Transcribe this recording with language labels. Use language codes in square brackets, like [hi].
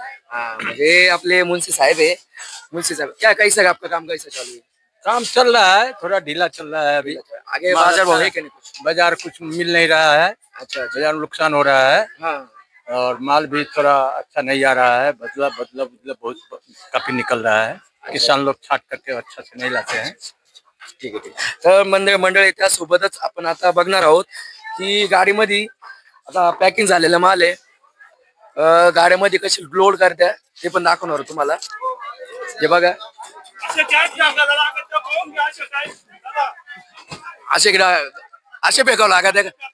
[mr] हाँ म्हणजे आपले मुंशी साहब है. [hi] मुंशी साहब क्या कैसा आपका काम कैसा चालू है? काम चल रहा है, थोड़ा ढीला चल रहा है अभी। आगे बाजार भाव है कि नहीं कुछ? बाजार कुछ मिल नहीं रहा है, अच्छा अच्छा. बाजार में नुकसान हो रहा है हाँ और माल भी थोड़ा अच्छा नहीं आ रहा है। बदला बदला बदला बहुत काफी निकल रहा है। किसान लोग छाट करके अच्छा से नहीं लाते हैं। [mr] ठीक आहे ठीक आहे. तर मंडळी त्यासोबतच आपण आता बघणार आहोत की गाडीमध्ये आता पॅकिंग झालेला माल आहे. गाड्यामध्ये कशी लोड करत्या ते पण दाखवणार आहोत तुम्हाला. हे बघा असे फेकावं लागत आहे का?